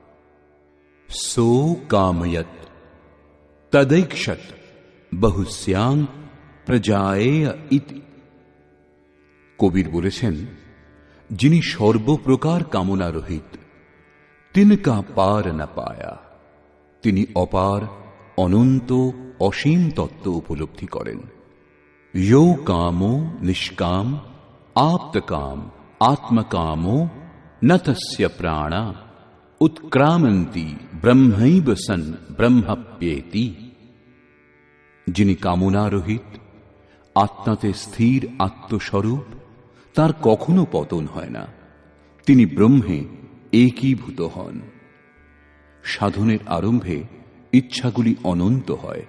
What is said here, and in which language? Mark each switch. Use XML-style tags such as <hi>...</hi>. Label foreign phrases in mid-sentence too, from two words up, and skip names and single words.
<sa>সো কাময়ত তदैक्षत বহুশ্যাং প্রজায়েয় ইতি।</sa> <bn>কবির বলেছেন, যিনি সর্বপ্রকার কামনা রহিত,</bn> <hi>तिनका पार ना पाया।</hi> <bn>তিনি অপার, অনন্ত, অসীম তত্ত্ব উপলব্ধি করেন।</bn> <sa>यो कामो निष्काम आप्तकाम आत्मकामो न तस्य प्राणा उत्क्रामन्ति ब्रह्मैव सन् ब्रह्मप्येति।</sa> <bn>যিনি কামনা রহিত, আত্মাতে স্থির আত্মস্বরূপ, তার কখনো পতন হয় না, তিনি ব্রহ্মে একীভূত হন। সাধনের আরম্ভে ইচ্ছাগুলি অনন্ত হয়।</bn>